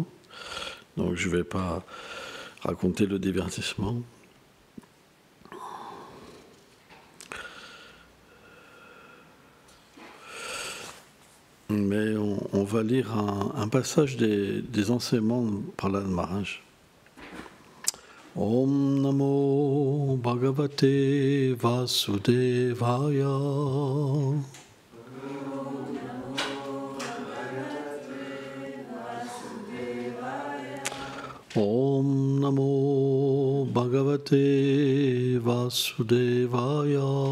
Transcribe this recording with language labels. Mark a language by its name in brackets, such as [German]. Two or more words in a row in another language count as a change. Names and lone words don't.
[French] Donc je ne vais pas raconter le divertissement. Mais on va lire un passage des enseignements par la Maharaj. [Sanskrit] Om Namo Bhagavate Vasudevaya. Om Namo Bhagavate Vasudevaya.